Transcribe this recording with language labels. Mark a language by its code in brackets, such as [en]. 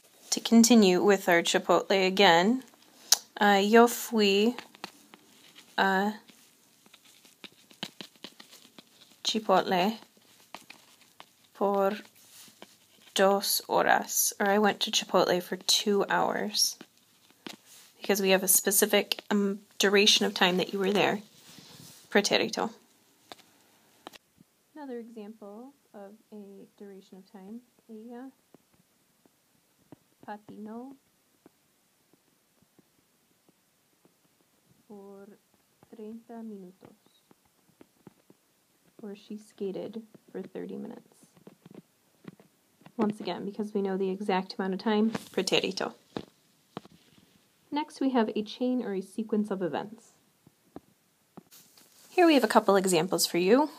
[en] To continue with our Chipotle again, [es] yo fui a Chipotle por 2 horas, [en] or I went to Chipotle for 2 hours. Because we have a specific duration of time that you were there. Pretérito. Another example of a duration of time. [es] Ella patinó por 30 minutos. [en] Or she skated for 30 minutes. Once again, because we know the exact amount of time, Pretérito. Next, we have a chain or a sequence of events. Here we have a couple examples for you.